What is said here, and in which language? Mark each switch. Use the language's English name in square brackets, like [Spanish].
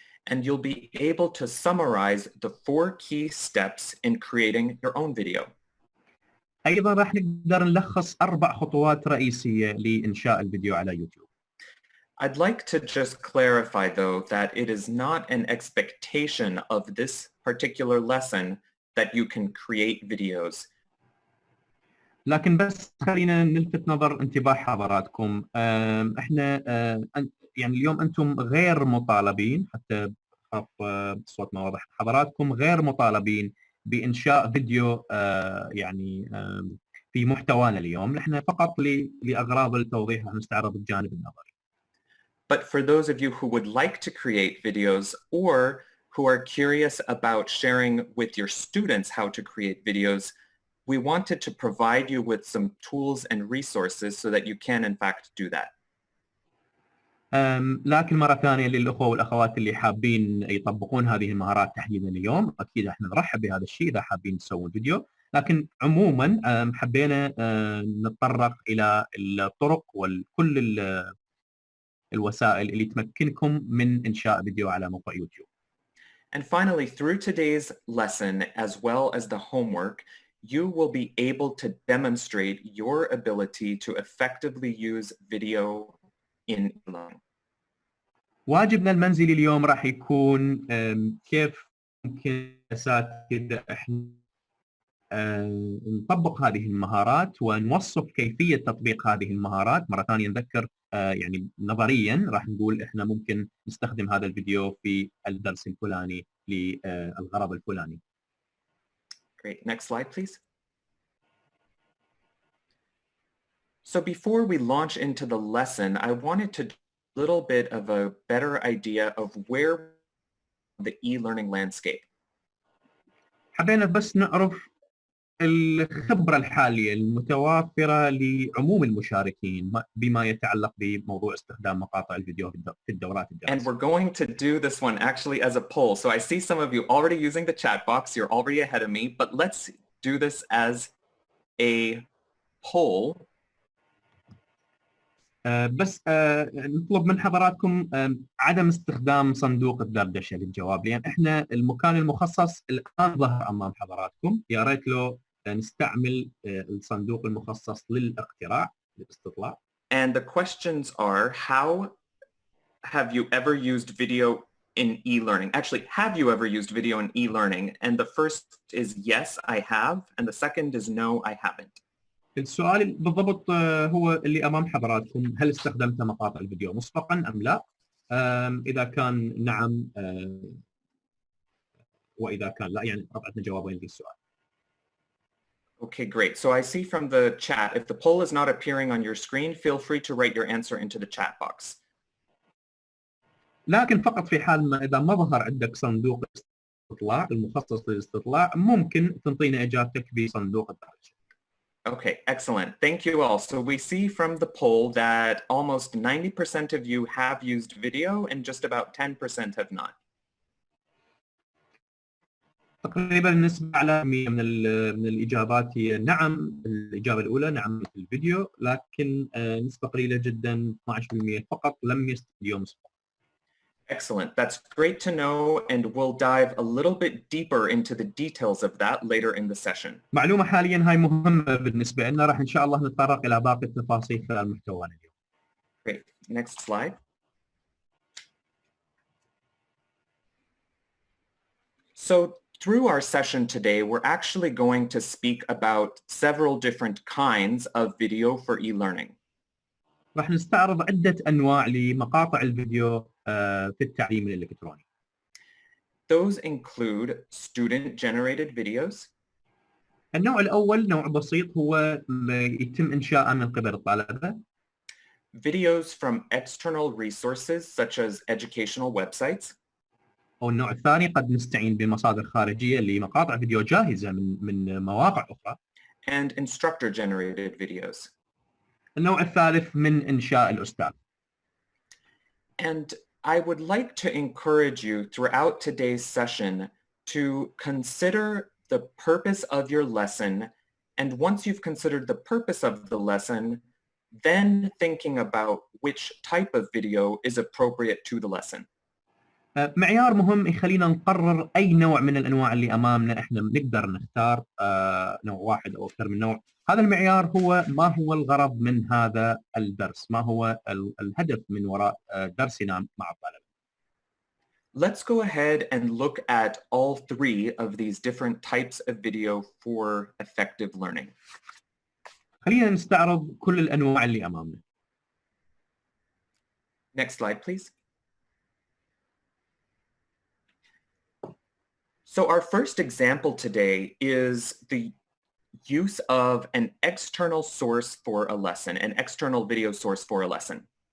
[English] And you'll be able to summarize the 4 key steps in creating your own video. [Arabic] أيضا راح نقدر نلخص 4 خطوات رئيسية لإنشاء الفيديو على يوتيوب. [English] I'd like to just clarify though that it is not an expectation of this particular lesson that you can create videos. [Arabic] لكن بس خلينا نلفت نظر انتباه حضراتكم، احنا يعني اليوم انتم غير مطالبين، حتى بصوت ما واضح، حضراتكم غير مطالبين بانشاء فيديو يعني في محتوانا اليوم، نحن فقط لاغراض التوضيح راح نستعرض الجانب النظري. [English] But for those of you who would like to create videos or who are curious about sharing with your students how to create videos, we wanted to provide you with some tools and resources so that you can in fact do that. [Arabic] لكن مرة ثانية للأخوة والأخوات اللي حابين يطبقون هذه المهارات تحديدا اليوم، أكيد احنا نرحب بهذا الشيء إذا حابين تسوون فيديو، لكن عموما حبينا نتطرق إلى الطرق وكل الوسائل اللي تمكنكم من إنشاء فيديو على موقع يوتيوب. [English] And finally, through today's lesson, as well as the homework, you will be able to demonstrate your ability to effectively use video in e-learning. [Arabic] واجبنا المنزلي اليوم راح يكون كيف ممكن أساتذة احنا نطبق هذه المهارات ونوصف كيفية تطبيق هذه المهارات. مرة ثانية نذكر يعني نظريا راح نقول احنا ممكن نستخدم هذا الفيديو في الدرس الفلاني للغرض الفلاني. [English] Great. Next slide, please. So before we launch into the lesson, I wanted to do a little bit of a better idea of where the e-learning landscape. [Arabic] حبينا بس نعرف الخبرة الحالية المتوافرة لعموم المشاركين بما يتعلق بموضوع استخدام مقاطع الفيديو في الدورات الدراسية. [English] And we're going to do this one actually as a poll. So I see some of you already using the chat box. You're already ahead of me, but let's do this as a poll. [Arabic] بس نطلب من حضراتكم عدم استخدام صندوق الدردشة للجواب، لأن احنا المكان المخصص الآن ظهر أمام حضراتكم، يا ريت لو نستعمل الصندوق المخصص للاقتراع للاستطلاع. [English] And the questions are, how have you ever used video in e-learning? Actually, have you ever used video in e-learning? And the first is yes, I have. And the second is no, I haven't. [Arabic] السؤال بالضبط هو اللي أمام حضراتكم، هل استخدمت مقاطع الفيديو مسبقا أم لا؟ إذا كان نعم وإذا كان لا، يعني أعطنا جوابين للسؤال. [English] Okay, great. So I see from the chat, if the poll is not appearing on your screen, feel free to write your answer into the chat box. [Arabic] لكن فقط في حال ما إذا ما ظهر عندك صندوق الاستطلاع المخصص للاستطلاع، ممكن تنطينا إجابتك بصندوق الدردشة. [English] Okay, excellent. Thank you all. So we see from the poll that almost 90% of you have used video and just about 10% have not. [Arabic] تقريبا النسبة على من الإجابات هي نعم، الإجابة الأولى نعم الفيديو، لكن نسبة قليلة جدا 12% فقط لم يستخدموا مسبقا. [English] Excellent. That's great to know, and we'll dive a little bit deeper into the details of that later in the session. [Arabic] معلومة حاليا هاي مهمة بالنسبة لنا، راح إن شاء الله نتطرق إلى باقي التفاصيل خلال محتوانا اليوم. [English] Great. Next slide. So through our session today, we're actually going to speak about several different kinds of video for e-learning. [Arabic] راح نستعرض عدة أنواع لمقاطع الفيديو في التعليم الإلكتروني. [English] Those include student-generated videos. [Arabic] النوع الأول نوع بسيط هو يتم إنشاءه من قبل الطلبة. [English] Videos from external resources such as educational websites. [Arabic] أو النوع الثاني قد نستعين بمصادر خارجية لمقاطع فيديو جاهزة من مواقع أخرى. [English] And instructor-generated videos. [Arabic] النوع الثالث من إنشاء الأستاذ. [English] And I would like to encourage you throughout today's session to consider the purpose of your lesson, and once you've considered the purpose of the lesson, then thinking about which type of video is appropriate to the lesson. [Arabic] معيار مهم يخلينا نقرر أي نوع من الأنواع اللي أمامنا إحنا نقدر نختار نوع واحد أو أكثر من نوع. هذا المعيار هو ما هو الغرض من هذا الدرس، ما هو الهدف من وراء درسنا مع الطلبة. [English] Let's go ahead and look at all three of these different types of video for effective learning. [Arabic] خلينا نستعرض كل الأنواع اللي أمامنا. [English] Next slide, please. So our first example today is the use of an external source for a lesson, an external video source for a lesson.